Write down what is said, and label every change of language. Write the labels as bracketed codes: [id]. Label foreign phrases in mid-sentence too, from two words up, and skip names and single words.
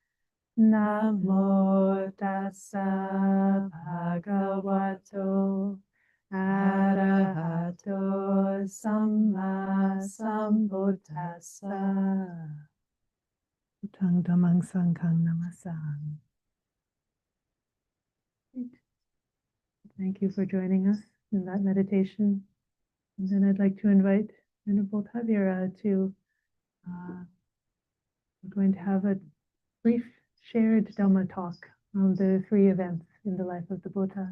[pi] Namo tassa bhagavato arahato samma sambuddhassa. Buddhang dhammang sanghang namasami. [en] Thank you for joining us in that meditation. And then I'd like to invite Venerable Tavira to, we're going to have a brief shared Dhamma talk on the 3 events in the life of the Buddha.